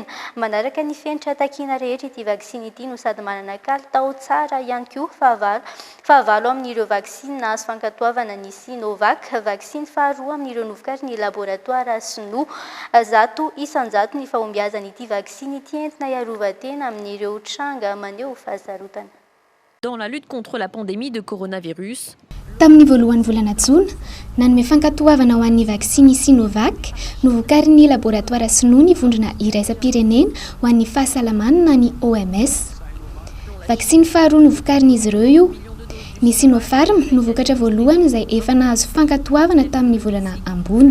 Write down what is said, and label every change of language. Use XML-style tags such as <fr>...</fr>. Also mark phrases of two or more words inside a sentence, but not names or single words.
<mg>Manaraka ny fenitra takiana rehetra ity vaksiny ity no sady manana kalitao tsara ihany koa fahavalo amin'ireo vaksiny nahazo fankatoavana ny Sinovac, vaksiny faharoa amin'ireo novokarin'ny laboratoire Sinoa, 100 isanjato ny fahombiazana ity vaksiny ity entina iarovatena amin'ireo tranga maneho fahasarotana.</mg> <fr>Dans la lutte contre la pandémie de coronavirus,</fr> <mg>tamin'ny voalohan'ny volana jona nanome fankatoavana ho an'ny vaksiny Sinovac novokarin'ny laboratoire Sinoa vondrona iraisam-pirenena ho an'ny fahasalamana na ny OMS. Vaksiny faharoa novokarin'izy ireo io. Ny Sinopharm novokatra voalohany izay efa nahazo fankatoavana tamin'ny volana ambony.</mg>